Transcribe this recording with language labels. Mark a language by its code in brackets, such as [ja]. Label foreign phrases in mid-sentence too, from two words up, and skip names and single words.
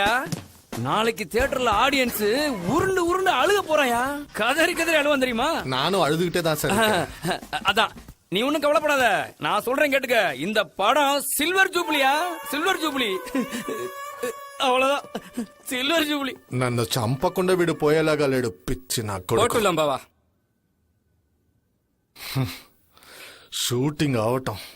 [ta] நாளைக்கு தியேட்டர்ல ஆடியன்ஸ் உருண்டு உருண்டு அழுக போறாயா. கதறி கதறி அழுவான் தெரியுமா? நானும் அழுதுகிட்டே தான் சார் இருக்கேன். அதான் நீ ஒண்ணும் கவலைப்படாத. நான் சொல்றேன் கேட்டுக்க. இந்த படம் [en] silver jubilee, silver jubilee. [ta] அவ்வளவுதான் [en] silver jubilee. [te] నన్ను చంపకుండా వీడు పోయేలాగా లేడు పిచ్చి నా కొడుకు. [ta] போட்டுலாம் பாவா. [te] షూటింగ్ అవటం